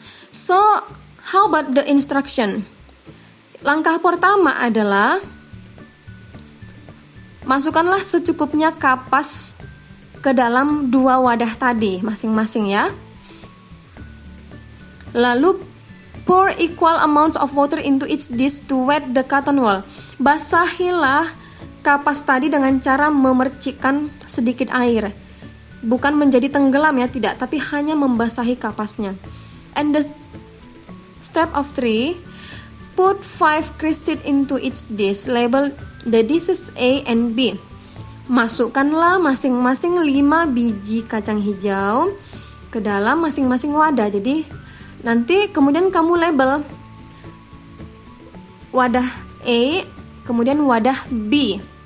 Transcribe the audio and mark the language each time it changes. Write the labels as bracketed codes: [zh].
[en] So, how about the instruction? [id] Langkah pertama adalah masukkanlah secukupnya kapas ke dalam 2 wadah tadi masing-masing ya. Lalu [en] pour equal amounts of water into each dish to wet the cotton wool. [id] Basahilah kapas tadi dengan cara memercikkan sedikit air. Bukan menjadi tenggelam ya, tidak, tapi hanya membasahi kapasnya. [en] And the step of 3, put 5 creases into each dish. Label the dishes A and B. [id] Masukkanlah masing-masing 5 biji kacang hijau ke dalam masing-masing wadah. Jadi nanti kemudian kamu label wadah A, kemudian wadah B.